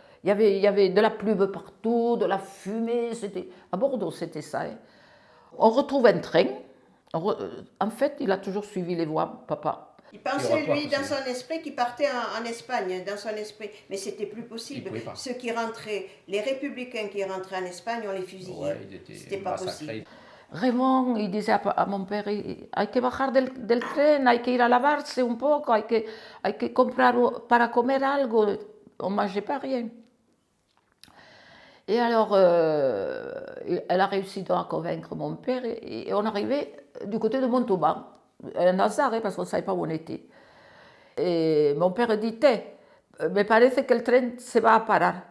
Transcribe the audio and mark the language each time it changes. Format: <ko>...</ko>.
<fr>Il y avait de la plume partout, de la fumée. À Bordeaux, c'était ça. Hein. On retrouve un train. En fait, il a toujours suivi les voies, papa. Il pensait, lui, dans son esprit, qu'il partait en Espagne, dans son esprit. Mais c'était plus possible. Ceux qui rentraient, les républicains qui rentraient en Espagne, on les fusillait. Ouais, c'était pas possible.</fr> <es>Raymond,</es> <fr>il disait à mon père,</fr> <es>hay que bajar del tren, hay que ir a lavarse un poco, hay que comprar para comer algo.</es> <fr>On ne mangeait pas rien. Et alors, elle a réussi donc à convaincre mon père et on arrivait du côté de Montauban. Un hasard, hein, parce qu'on ne savait pas où on était. Et mon père dit,</fr> <es>me parece que el tren se va a parar.</es>